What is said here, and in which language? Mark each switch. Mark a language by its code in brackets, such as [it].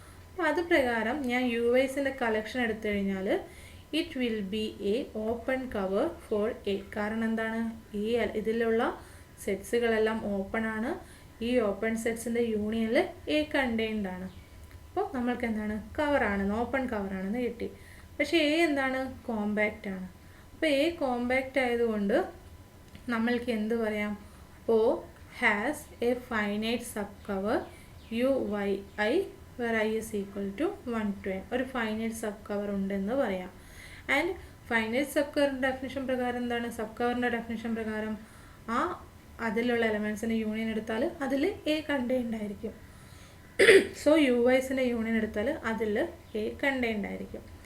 [ml] അപ്പോൾ അത് പ്രകാരം ഞാൻ യു വൈസിൻ്റെ കളക്ഷൻ എടുത്തു കഴിഞ്ഞാൽ [en] It will be a open cover for a. [ml] കാരണം എന്താണ്, ഈ ഇതിലുള്ള സെറ്റ്സുകളെല്ലാം ഓപ്പൺ ആണ്. ഈ ഓപ്പൺ സെറ്റ്സിൻ്റെ യൂണിയനിൽ എ കണ്ടെയ്ൻഡ് ആണ്. അപ്പോൾ നമ്മൾക്ക് എന്താണ്, കവറാണെന്ന്, ഓപ്പൺ കവറാണെന്ന് കിട്ടി. പക്ഷേ എ എന്താണ്, കോമ്പാക്റ്റ് ആണ്. അപ്പോൾ എ കോമ്പാക്റ്റ് ആയതുകൊണ്ട് നമ്മൾക്ക് എന്ത് പറയാം, [en] O has a finite subcover UYI where I is equal to 1 to n. [ml] ഒരു ഫൈനൈറ്റ് സബ് കവർ ഉണ്ടെന്ന് പറയാം. ആൻഡ് ഫൈനൈറ്റ് സബ് കവറിൻ്റെ ഡെഫിനിഷൻ പ്രകാരം എന്താണ്, സബ് കവറിൻ്റെ ഡെഫിനിഷൻ പ്രകാരം ആ അതിലുള്ള എലമെൻസിൻ്റെ യൂണിയൻ എടുത്താൽ അതിൽ എ കണ്ടെയ്ൻഡ് ആയിരിക്കും. സോ യു വൈസിൻ്റെ യൂണിയൻ എടുത്താൽ അതിൽ എ കണ്ടെയ്ൻഡ് ആയിരിക്കും.